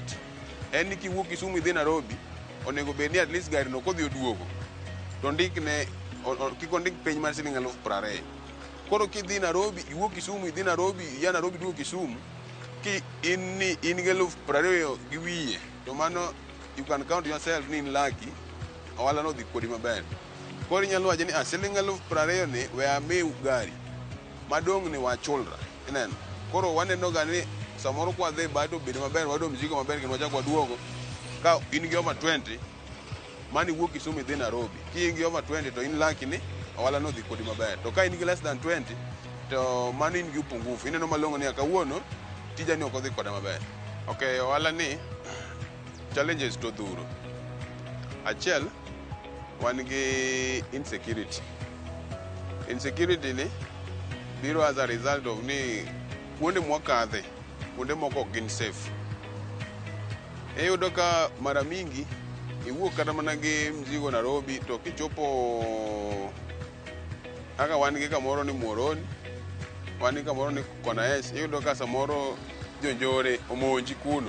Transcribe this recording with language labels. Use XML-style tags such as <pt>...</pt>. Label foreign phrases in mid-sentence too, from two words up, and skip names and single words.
<luo>En ni kiwuok Kisumu idhi Nairobi, onego bed ni</luo> <en>at least</en> <luo>gari no kodhi oduogo. To ndikne kik ondik piny mar siling 20,000. Koro kidhi Nairobi, iwuok Kisumu idhi Nairobi, ya Nairobi duogo Kisumu, ki in gi 20,000 gi wiye, to mano</luo> <en>you can count yourself</en> <luo>ni in lucky, ohala no dhi kodi maber. Koro inyalo wacho ni siling 20,000 ni we amiu gari, madong' ni wachulra, ineno. Koro waneno ga ni samoro kwa dhi bato bedo maber, wado mzigo maber kendo wachako waduogo, ka in gi</luo> <en>over 20,</en> <luo>mani wuok Kisumu idhi Nairobi, ki in gi</luo> <en>over 20</en> <luo>to in lucky ni ohala no dhi kodi maber. To ka in gi</luo> <en>less than 20</en> <luo>to mano in gi upungufu. Ineno malong'o ni kawuono tija ni ok odhi koda maber. Okay, ohala ni challenges to dhuro. Achiel, wan gi insecurity. Insecurity ni biro</luo> <en>as a result of</en> <luo>ni kuonde mwakadhe, kuonde moko ok gin safe. Iyudo ka mara mingi iwuok kata mana gi mzigo Nairobi to kichopo kaka wan gi kamoro ni Muoroni, wan gi kamoro ni Konaes, iyudo ka samoro jonjore omonji kuno.</luo>